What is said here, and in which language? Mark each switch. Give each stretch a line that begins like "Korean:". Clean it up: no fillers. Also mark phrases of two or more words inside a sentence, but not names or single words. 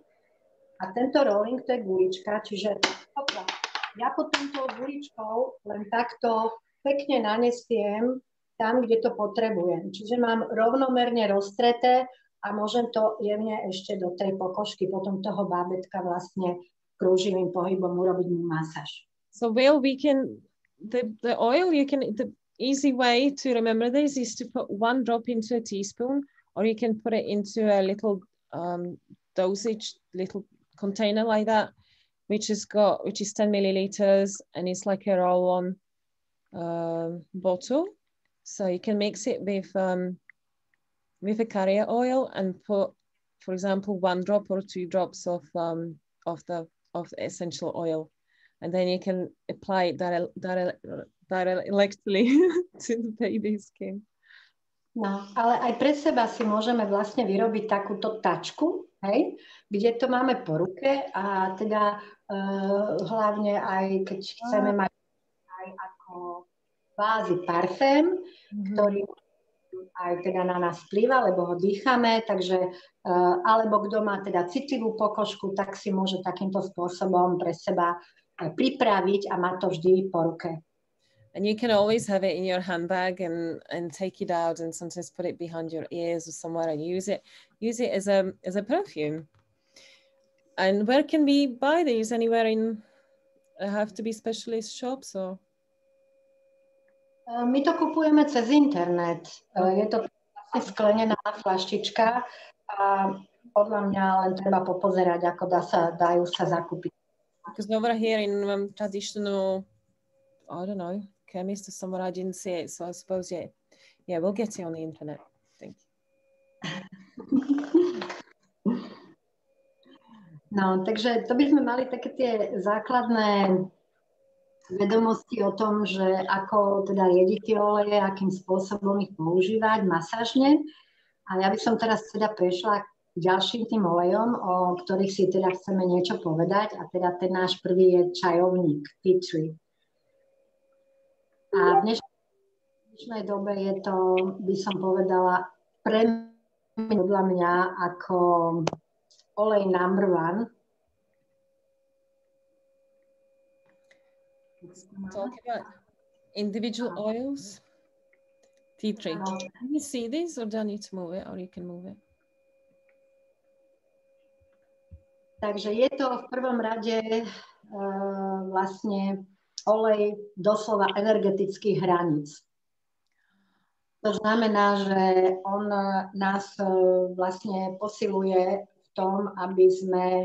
Slovak: A tento rolling, to je gulička, čiže ja pod touto guličkou len takto pekne nanesiem tam, kde to potrebujem. Čiže mám rovnomerne roztreté a môžem to jemne ešte do tej pokožky potom toho bábätka vlastne krúživým pohybom urobiť mu masáž.
English: So Will, we can, the oil, the easy way to remember this is to put 1 drop into a teaspoon, or you can put it into a little dosage, little container like that, which is 10 milliliters, and it's like a roll-on bottle. So you can mix it with a carrier oil and put, for example, 1 drop or 2 drops of the essential oil, and then you can apply it directly to the baby's skin.
Slovak: No, ale aj pre seba si môžeme vlastne vyrobiť takúto tačku, hej, kde to máme po ruke a teda hlavne aj keď chceme mať aj ako bázy parfém, ktorý aj teda na nás vplýva, lebo ho dýchame, takže alebo kto má teda citlivú pokožku, tak si môže takýmto spôsobom pre seba pripraviť a má to vždy po ruke.
English: And you can always have it in your handbag and take it out and sometimes put it behind your ears or somewhere and use it as a perfume. And where can we buy these? Anywhere in, have to be specialist shops or?
Slovak: My to kupujeme cez internet. Je to sklenená flaštička a podľa mňa len treba popozerať, ako dajú sa zakúpiť.
English: Because over here in traditional, I don't know, chemist or somewhere, I didn't see it, so I suppose yeah, we'll get it on the internet. Thank you.
Slovak: No, takže to by sme mali také tie základné vedomosti o tom, že ako teda riediť tie oleje, akým spôsobom ich používať masážne. A ja by som teraz teda prešla k ďalším tým olejom, o ktorých si teda chceme niečo povedať. A teda ten náš prvý je čajovník,
English: tea tree.
Slovak: A v dnešnej dobe je to, by som povedala, podľa mňa ako olej number 1.
English: Talk about individual oils. Tea tree. Can you see this, or do I need to move it, or you can move it?
Slovak: Takže je to v prvom rade vlastne olej doslova energetických hraníc. To znamená, že on nás vlastne posiluje v tom, aby sme